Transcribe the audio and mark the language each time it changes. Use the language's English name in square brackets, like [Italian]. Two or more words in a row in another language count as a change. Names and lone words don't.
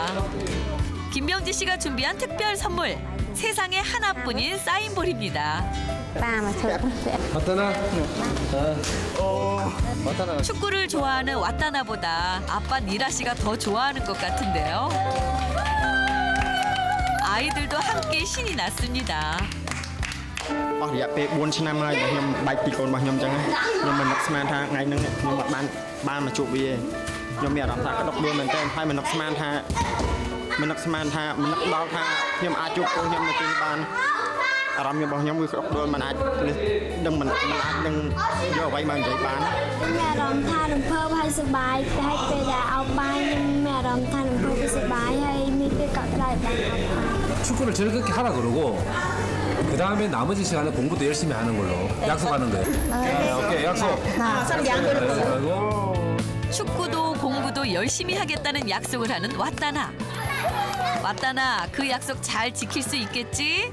[Korean] 김병지 씨가 준비한 특별 선물. 세상에 하나뿐인 사인볼입니다. 왔다나. 축구를 좋아하는 왓다나보다 아빠 니라 씨가 더 좋아하는 것 같은데요. 아이들도 함께 신이 났습니다. [Khmer] អស់រយៈពេល4ឆ្នាំហើយខ្ញុំបាច់ពីកូនរបស់ខ្ញុំអញ្ចឹងខ្ញុំមិននឹកស្មានថាថ្ងៃហ្នឹងខ្ញុំបានមកជួបវាខ្ញុំមានអារម្មណ៍ថាក្តុកដួលមែនទែនហើយមិននឹកស្មានថាមិននឹកដល់ថាខ្ញុំអាចជួបកូនខ្ញុំនៅទីនេះបានអារម្មណ៍របស់ខ្ញុំគឺក្តុកដួលមិនអាចដឹងមិនអាចនឹងយកអ្វីមកនិយាយបាន មានអារម្មណ៍ថារំភើបហើយសប្បាយហើយពេលដែលអោបបាយខ្ញុំមានអារម្មណ៍ថារំភើបហើយសប្បាយហើយមានពេលកក់ក្ដៅបានអោបបាយ [Korean] 축구를 즐겁게 하라 그러고 그 다음에 나머지 시간에 공부도 열심히 하는 걸로 약속하는 거예요. 네, 오케이 약속. 축구도 공부도 열심히 하겠다는 약속을 하는 왓다나. 왓다나, 그 약속 잘 지킬 수 있겠지?